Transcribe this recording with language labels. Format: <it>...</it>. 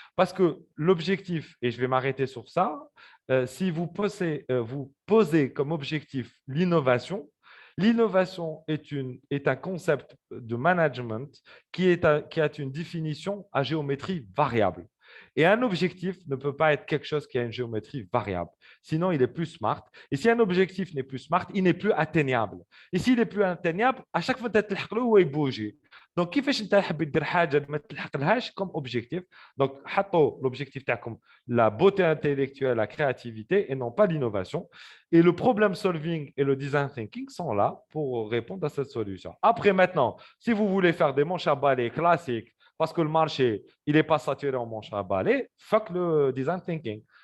<fr>Parce que l'objectif, et je vais m'arrêter sur ça, si vous posez comme objectif l'innovation, l'innovation est un concept de management qui a une définition à géométrie variable. Et un objectif ne peut pas être quelque chose qui a une géométrie variable. Sinon, il est plus smart. Et si un objectif n'est plus smart, il n'est plus atteignable. Et s'il est plus atteignable, à chaque fois, il bouge.</fr> <ar>Donc, كيفاش انت حاب دير حاجه ما تلحقلهاش</ar> <fr>comme objectif. Donc,</fr> <ar>حطوا</ar> <fr>l'objectif</fr> <ar>تاعكم</ar> <fr>la beauté intellectuelle, la créativité et non pas l'innovation. Et le problem solving et le design thinking sont là pour répondre à cette solution. Après, maintenant, si vous voulez faire des manches à balai classiques parce que le marché, il n'est pas saturé en manches à balai, fuck le design thinking.</fr>